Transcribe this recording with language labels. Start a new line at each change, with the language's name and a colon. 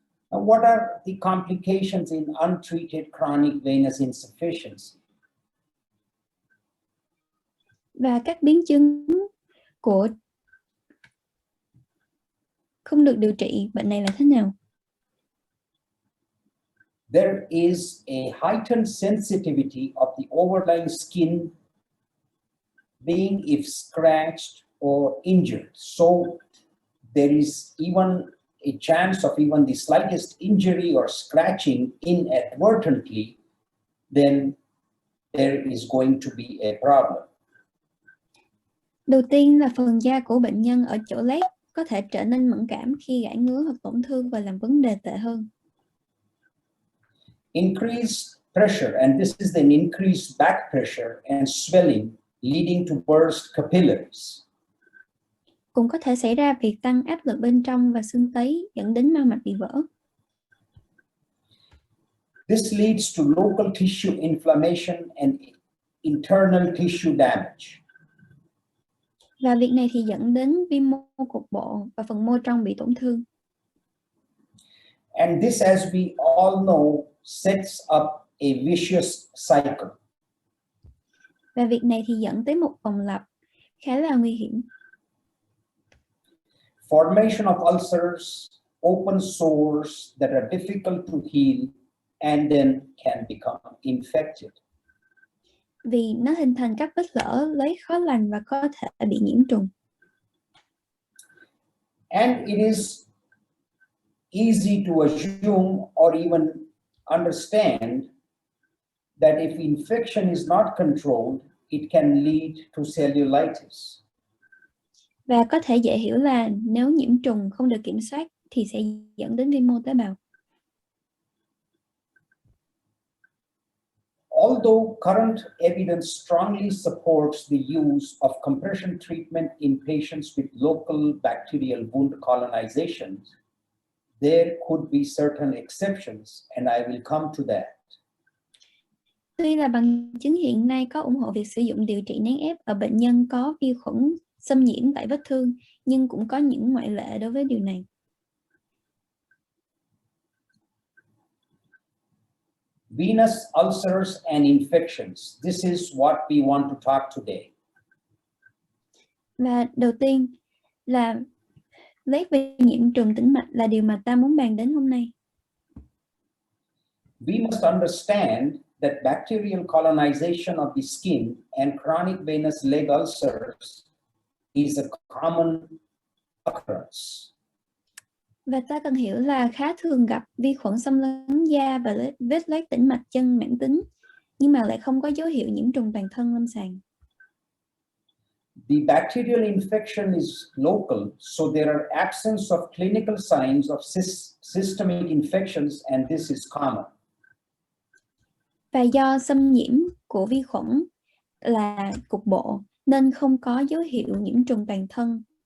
English: Now, what are the complications in untreated chronic venous insufficiency?
Vietnamese: Và các biến chứng của không được điều trị bệnh này là thế nào?
English: There is a heightened sensitivity of the overlying skin being if scratched or injured. So there is even a chance of even the slightest injury or scratching inadvertently, then there is going to be a problem.
Vietnamese: Đầu tiên là phần da của bệnh nhân ở chỗ loét có thể trở nên mẫn cảm khi gãi ngứa hoặc tổn thương và làm vấn đề tệ hơn.
English: Increased pressure, and this is an increased back pressure and swelling leading to burst capillaries.
Vietnamese: Cũng có thể xảy ra việc tăng áp lực bên trong và xương tấy dẫn đến mao mạch bị vỡ.
English: This leads to local tissue inflammation and internal tissue damage.
Vietnamese: Và việc này thì dẫn đến viêm mô cục bộ và phần mô trong bị tổn thương.
English: And this, as we all know, sets up a vicious cycle.
Vietnamese: Và việc này thì dẫn tới một vòng lặp khá là nguy hiểm.
English: Formation of ulcers, open sores that are difficult to heal and then can become infected.
Vietnamese: Vì nó hình thành các vết lở lấy khó lành và có thể bị nhiễm trùng.
English: And it is easy to assume or even understand that if infection is not controlled, it can lead to cellulitis.
Vietnamese: Và có thể dễ hiểu là nếu nhiễm trùng không được kiểm soát thì sẽ dẫn đến viêm mô tế bào.
English: Although current evidence strongly supports the use of compression treatment in patients with local bacterial wound colonizations, there could be certain exceptions, and I will come to that.
Vietnamese: Tuy là bằng chứng hiện nay có ủng hộ việc sử dụng điều trị nén ép ở bệnh nhân có vi khuẩn xâm nhiễm tại vết thương, nhưng cũng có những ngoại lệ đối với điều này.
English: Venous ulcers and infections. This is what we want to talk today.
Vietnamese: Và đầu tiên là lét về nhiễm trùng tĩnh mạch là điều mà ta muốn bàn đến hôm nay.
English: We must understand that bacterial colonization of the skin and chronic venous leg ulcers is a common occurrence.
Vietnamese: Và ta cần hiểu là khá thường gặp vi khuẩn xâm lấn da và vết loét tĩnh mạch chân mãn tính, nhưng mà lại không có dấu hiệu nhiễm trùng toàn thân lâm sàng.
English: The bacterial infection is local, so there are absence of clinical signs of systemic infections, and this is common.
Vietnamese: Và do xâm nhiễm của vi khuẩn là cục bộ, nên không có dấu hiệu nhiễm trùng toàn thân.